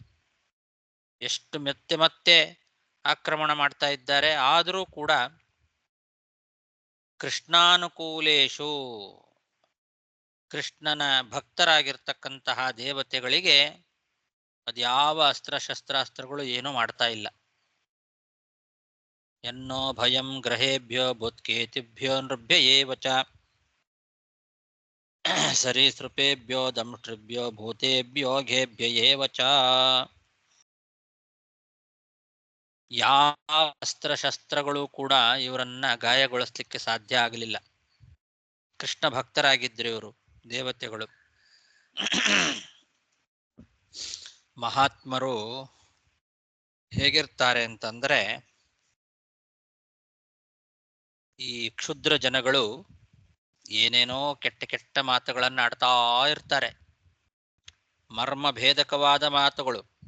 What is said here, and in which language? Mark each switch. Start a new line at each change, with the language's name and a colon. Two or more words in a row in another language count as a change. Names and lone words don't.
Kannada: ಎಷ್ಟು ಮತ್ತೆ ಮತ್ತೆ ಆಕ್ರಮಣ ಮಾಡ್ತಾ ಇದ್ದಾರೆ, ಆದರೂ ಕೂಡ ಕೃಷ್ಣಾನುಕೂಲೇಶು, ಕೃಷ್ಣನ ಭಕ್ತರಾಗಿರ್ತಕ್ಕಂತಹ ದೇವತೆಗಳಿಗೆ ಅದ್ಯಾವ ಅಸ್ತ್ರಶಸ್ತ್ರಾಸ್ತ್ರಗಳು ಏನೂ ಮಾಡ್ತಾ ಇಲ್ಲ.
Sanskrit: ಎನ್ನೋ ಭಯಂ ಗ್ರಹೇಭ್ಯೋ ಬುತ್ಕೇತಿಭ್ಯೋ ನೃಭ್ಯ ಏವ ಚ ಸರೀಸೃಪೇಭ್ಯೋ ದಂಷ್ಟ್ರಿಭ್ಯೋ ಭೂತೇಭ್ಯೋ ಘೇಭ್ಯ ಏವ ಚ.
Kannada: ಯಾವ ಅಸ್ತ್ರಶಸ್ತ್ರಗಳು ಕೂಡ ಇವರನ್ನ ಗಾಯಗೊಳಿಸ್ಲಿಕ್ಕೆ ಸಾಧ್ಯ ಆಗಲಿಲ್ಲ. ಕೃಷ್ಣ ಭಕ್ತರಾಗಿದ್ರು ಇವರು ದೇವತೆಗಳು. ಮಹಾತ್ಮರು ಹೇಗಿರ್ತಾರೆ ಅಂತಂದ್ರೆ, ಈ ಕ್ಷುದ್ರ ಜನಗಳು ಏನೇನೋ ಕೆಟ್ಟ ಕೆಟ್ಟ ಮಾತುಗಳನ್ನು ಆಡ್ತಾ ಇರ್ತಾರೆ, ಮರ್ಮಭೇದಕವಾದ ಮಾತುಗಳು.